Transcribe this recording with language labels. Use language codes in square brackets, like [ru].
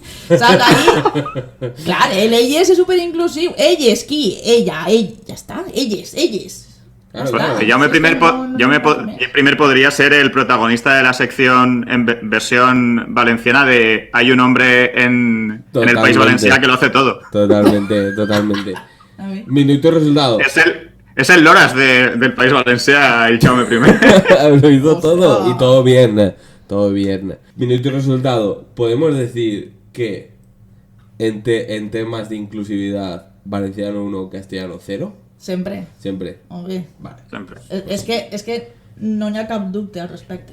[ca] Saps ahí? Clar, leyes és superinclusiu. Elles, qui? Ella, ell, ja està. Elles. [es] Claro, Jaume I podría ser el protagonista de la sección en versión valenciana de Hay un hombre en el País Valencià que lo hace todo. Totalmente. Minuto y resultado. Es el Loras del País Valencià, el Jaume I. Lo hizo todo y todo bien. Minuto y resultado. Podemos decir que en temas de inclusividad, valenciano 1, castellano 0. [ca] Sempre. [es] Vale. [ca] Sempre. És que no hi ha cap dubte al respecte.